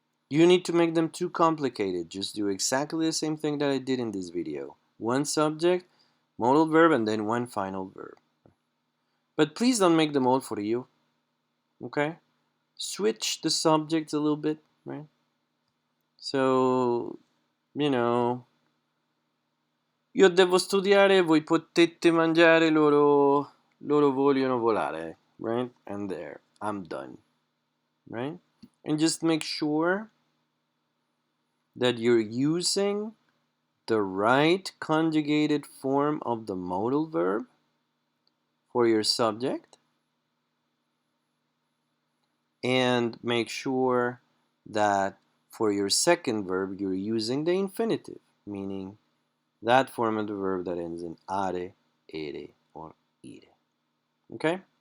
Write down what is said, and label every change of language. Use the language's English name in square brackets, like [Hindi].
[English] You need to make them too complicated. Just do exactly the same thing that I did in this video. One subject, modal verb, and then one final verb. But please don't make them all for you, okay? Switch the subjects a little bit, right? So, you know, [Italian] io devo studiare, voi potete mangiare, loro vogliono volare, [English] right? And there, I'm done, right? And just make sure that you're using the right conjugated form of the modal verb for your subject, and make sure that for your second verb you're using the infinitive, meaning that form of the verb that ends in are, ere, or ire. Okay?